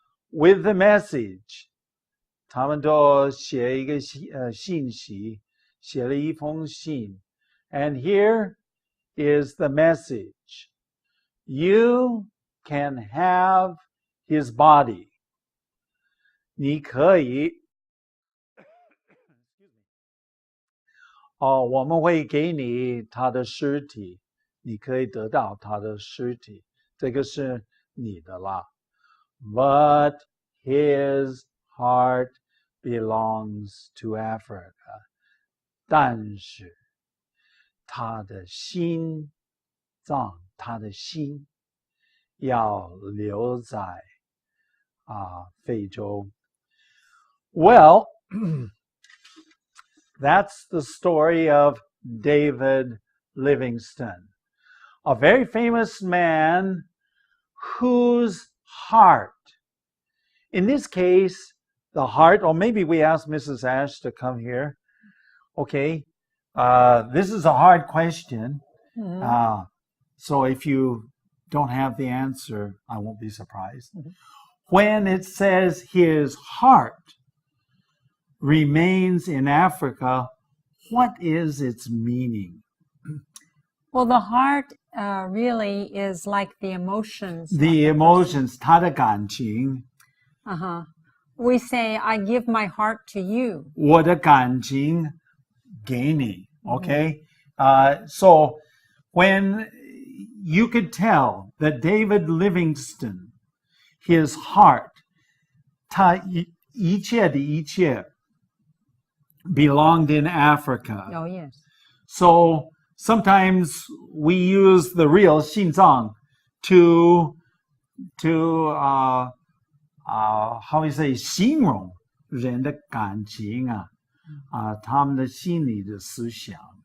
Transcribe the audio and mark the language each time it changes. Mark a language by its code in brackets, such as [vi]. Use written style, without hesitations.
[en] with the message [zh] 他们都写一个信息写了一封信 [en] and here is the message you can have his body [zh] 你可以我们会给你他的尸体，你可以得到他的尸体，这个是你的啦。 [en] But his heart belongs to Africa. [zh] 但是他的心脏，他的心要留在非洲。 [en] Well, that's the story of David Livingstone, a very famous man whose heart, in this case, the heart, or maybe we ask Mrs. Ash to come here. Okay, this is a hard question. Mm-hmm. So if you don't have the answer, I won't be surprised. Mm-hmm. When it says his heart remains in Africa, what is its meaning? Well, the heart really is like the emotions. The emotions, [zh] 他的感情。 [en] We say, I give my heart to you. [zh] 我的感情给你, okay? [en] So when you could tell that David Livingstone, his heart, [zh] 他一切的一切 [en] belonged in Africa. Oh, yes. So sometimes we use the real 心脏 to how we say [zh] 形容人的感情他们的心里的思想。